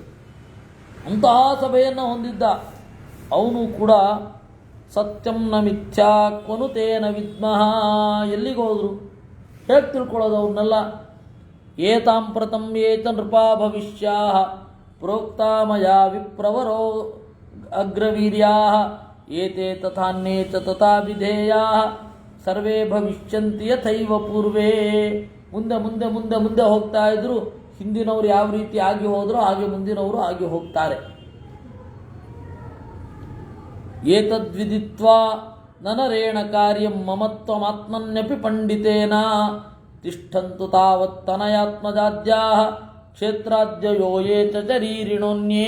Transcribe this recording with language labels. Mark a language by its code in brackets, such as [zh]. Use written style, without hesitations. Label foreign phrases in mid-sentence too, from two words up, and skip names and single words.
[kn] ಅಂತಹ ಸಭೆಯನ್ನು ಹೊಂದಿದ್ದ ಅವನು ಕೂಡ [sa] ಸತ್ಯಂ ನ ಮಿಥ್ಯಾ ಕ್ವನು ತೇನ ವಿದ್ಮಃ, [kn] ಎಲ್ಲಿಗೆ ಹೋದ್ರು? ಹೇಗೆ ತಿಳ್ಕೊಳ್ಳೋದು ಅವ್ರನ್ನೆಲ್ಲ? [sa] ಏತಾಂ ಪ್ರತಂ ಏತ ನೃಪಾ ಭವಿಷ್ಯಾ ಪ್ರೋಕ್ತಾ ಮಯಾ ವಿಪ್ರವರೋ ಅಗ್ರವೀರ್ಯಾ ಏತೆ ತಥಾನ್ಯೇ ಚ ತಥಾ ವಿಧೇಯಾ ಸರ್ವೇ ಭವಿಷ್ಯಂತಿ ಯಥೈವ ಪೂರ್ವೇ. [kn] ಮುಂದೆ ಮುಂದೆ ಮುಂದೆ ಮುಂದೆ ಹೋಗ್ತಾ ಇದ್ರು. ಹಿಂದಿನವರು ಯಾವ ರೀತಿ ಆಗಿ ಹೋದ್ರೋ ಹಾಗೆ ಮುಂದಿನವರು ಆಗಿ ಹೋಗ್ತಾರೆ. [sa] ಏತದ್ವಿದಿತ್ವಾ ನನರೇಣ ಕಾರ್ಯಂ ಮಮತ್ವಮಾತ್ಮನ್ಯಪಿ ಪಂಡಿತೇನ ತಿಷ್ಠಂತು ತಾವತ್ತನಯಾತ್ಮಜಾದ್ಯಾಃ ಕ್ಷೇತ್ರಾದ್ಯಯೋ ಯೇ ಚ ಶರೀರಿಣೋನ್ಯೇ.